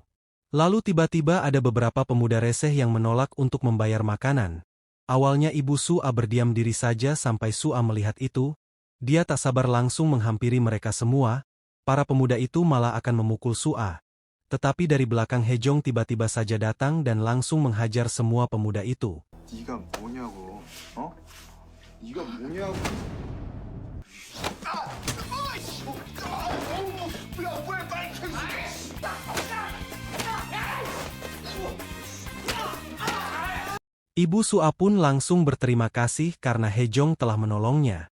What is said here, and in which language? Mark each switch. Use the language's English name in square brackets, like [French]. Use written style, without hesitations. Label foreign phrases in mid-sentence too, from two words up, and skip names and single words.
[Indonesian] Lalu tiba-tiba ada beberapa pemuda reseh yang menolak untuk membayar makanan. Awalnya ibu Sua berdiam diri saja sampai Sua melihat itu. Dia tak sabar langsung menghampiri mereka semua. Para pemuda itu malah akan memukul Sua. Tetapi dari belakang Hejong tiba-tiba saja datang dan langsung menghajar semua pemuda itu. [Korean] 네가 뭐냐고, 어? 네가 뭐냐고. [Indonesian] Ibu Sua pun langsung berterima kasih karena Hejong telah menolongnya.